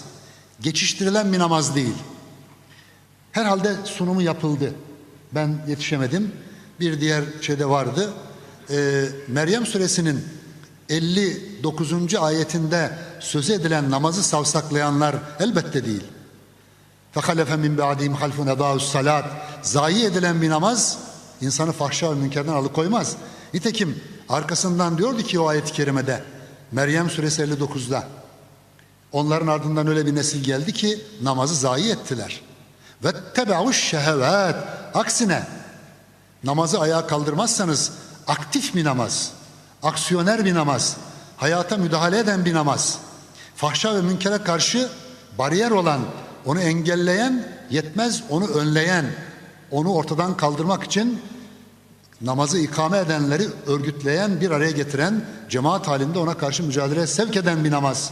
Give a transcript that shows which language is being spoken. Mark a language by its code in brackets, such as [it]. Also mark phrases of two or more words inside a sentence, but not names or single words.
[tr] Geçiştirilen bir namaz değil. Herhalde sunumu yapıldı. Ben yetişemedim. Bir diğer şeyde vardı. Meryem suresinin 59. ayetinde söz edilen namazı savsaklayanlar elbette değil. [ar] فَخَلَفَ مِنْ بَعْدِهِمْ خَلْفٌ اَضَاءُ الصَّلَاةِ [tr] Zayi edilen bir namaz insanı fahşa ve münkerden alıkoymaz. Nitekim arkasından diyordu ki o ayet-i kerimede Meryem suresi 59'da onların ardından öyle bir nesil geldi ki namazı zayi ettiler. [ar] وَاتَّبَعُوا الشَّهَوَاتِ [tr] Aksine namazı ayağa kaldırmazsanız aktif bir namaz, aksiyoner bir namaz, hayata müdahale eden bir namaz, fahşa ve münkere karşı bariyer olan, onu engelleyen, yetmez onu önleyen, onu ortadan kaldırmak için namazı ikame edenleri örgütleyen, bir araya getiren, cemaat halinde ona karşı mücadeleye sevk eden bir namaz.